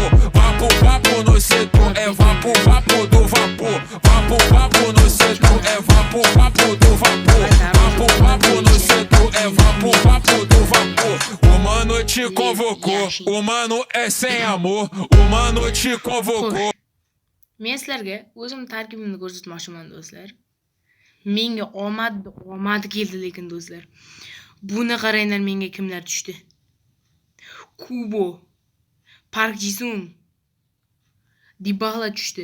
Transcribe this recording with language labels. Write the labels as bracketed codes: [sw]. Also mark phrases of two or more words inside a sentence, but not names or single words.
[pt] Vapo, vapo no setor, é vapo, vapo do vapor. Vapo, vapo no setor, é vapo, vapo do vapor. Vapo, vapo no setor, é vapo, vapo do vapor. Uma noite convocou, o mano é sem amor. Uma noite convocou. [uz] Men sizlarga o'zim tarkibimni ko'rsatmoqchiman do'stlar. Menga omad keldi lekin do'stlar. Buni qaranglar, menga kimlar tushdi? Kubo, Park Ji-sung, Dybala tushdi.